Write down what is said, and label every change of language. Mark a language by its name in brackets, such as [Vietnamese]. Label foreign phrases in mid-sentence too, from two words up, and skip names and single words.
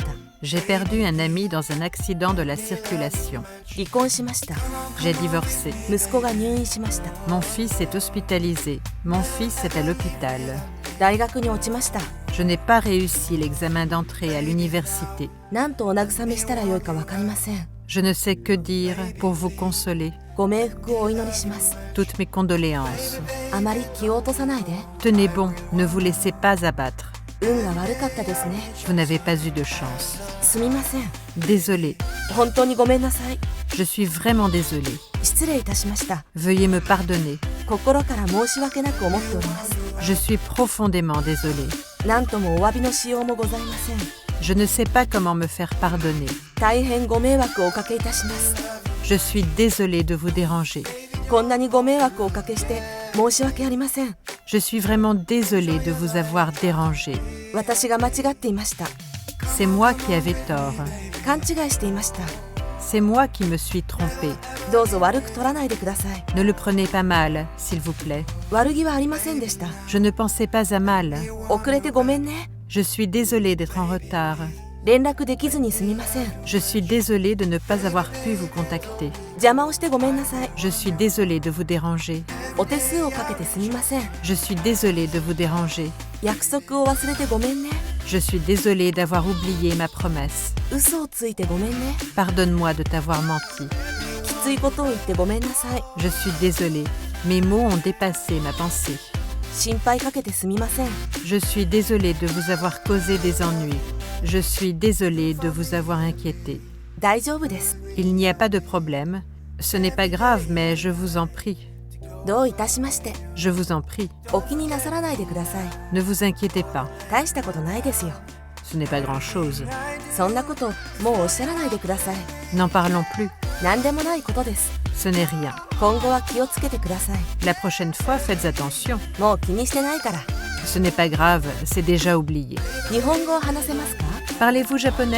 [French] J'ai perdu un ami dans un accident de la circulation. [Japanese] 離婚しました。 [French] J'ai divorcé. [Japanese] 息子が入院しました。 [French] Mon fils est hospitalisé. Mon fils est à l'hôpital. [Japanese] 大学に落ちました。 [French] Je n'ai pas réussi l'examen d'entrée à l'université. [Japanese] なんとお慰めしたらよいかわかりません。 [French] Je ne sais que dire pour vous consoler. [Japanese] ご冥福をお祈りします。 [French] Toutes mes condoléances. [Japanese] あまり気を落とさないで。 [French] Tenez bon, ne vous laissez pas abattre. [Japanese] 運が悪かったですね。 [French] Vous n'avez pas eu de chance. [Japanese] すみません。 [French] Désolée. [Japanese] 本当にごめんなさい。 [French] Je suis vraiment désolée. [Japanese] 失礼いたしました。 [French] Veuillez me pardonner. [Japanese] 心から申し訳なく思っております。 [French] Je suis profondément désolée. [Japanese] なんともお詫びのしようもございません。 [French] Je ne sais pas comment me faire pardonner. [Japanese] 大変ご迷惑をおかけいたします。 [French] Je suis désolée de vous déranger. [Japanese] こんなにご迷惑をおかけして申し訳ありません。 [French] Je suis vraiment désolée de vous avoir dérangé. [Japanese] 私が間違っていました。 [French] C'est moi qui avais tort. [Japanese] 勘違いしていました。 [French] C'est moi qui me suis trompée. [Japanese] どうぞ悪く取らないでください。 [French] Ne le prenez pas mal, s'il vous plaît. [Japanese] 悪気はありませんでした。 [French] Je ne pensais pas à mal. [Japanese] 遅れてごめんね。 [French] Je suis désolée d'être en retard. [Japanese] 連絡できずにすみません。 [French] Je suis désolée de ne pas avoir pu vous contacter. [Japanese] 邪魔をしてごめんなさい。 [French] Je suis désolée de vous déranger. [Japanese] お手数をかけてすみません。 [French] Je suis désolée de vous déranger. [Japanese] 約束を忘れてごめんね。 [French] Je suis désolée d'avoir oublié ma promesse. [Japanese] 嘘をついてごめんね。 [French] Pardonne-moi de t'avoir menti. [Japanese] きついことを言ってごめんなさい。 [French] Je suis désolée. Mes mots ont dépassé ma pensée. [Japanese] 心配かけてすみません。 [French] Je suis désolée de vous avoir causé des ennuis. Je suis désolée de vous avoir inquiété. [Japanese] 大丈夫です。 [French] Il n'y a pas de problème. Ce n'est pas grave, mais je vous en prie. [Japanese] どういたしまして。 [French] Je vous en prie. [Japanese] お気になさらないでください。 [French] Ne vous inquiétez pas. [Japanese] 大したことないですよ。 [French] Ce n'est pas grand-chose. [Japanese] そんなこともうおっしゃらないでください。 [French] N'en parlons plus. [Japanese] 何でもないことです。 [French] Ce n'est rien. [Japanese] 今後は気をつけてください。 [French] La prochaine fois, faites attention. [Japanese] もう気にしてないから。 [French] Ce n'est pas grave, c'est déjà oublié. [Japanese] 日本語を話せますか？ [French] Parlez-vous japonais?